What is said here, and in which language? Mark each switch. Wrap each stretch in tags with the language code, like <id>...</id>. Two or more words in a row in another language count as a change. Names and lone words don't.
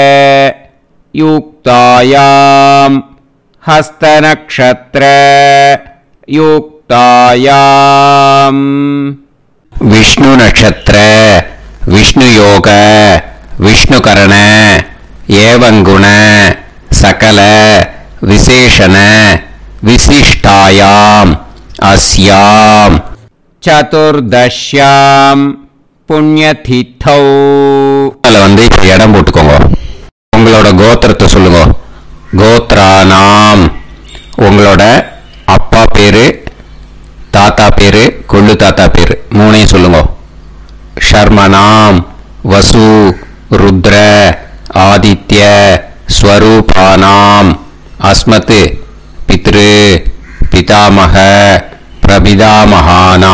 <sa>युक्तायां हस्तनक्षत्र युक्तायां विष्णु नक्षत्र विष्णु योग विष्णुकरण एवं गुण सकल विशेषण विशिष्टायां अस्यां चतुर्दश्यां पुण्यतिथौ</sa> <ta>வந்து இப்ப இடம் போட்டுக்கோங்க. உங்களோட கோத்திரத்தை சொல்லுங்க. கோத்ரானாம் உங்களோட அப்பா பேரு, தாத்தா பேரு, கொள்ளு தாத்தா பேரு மூணையும் சொல்லுங்க.</ta> <sa>शर्मणां वसु रुद्र आदित्य स्वरूपाणां अस्मत् पितृ पितामह प्रपितामहाना.</sa>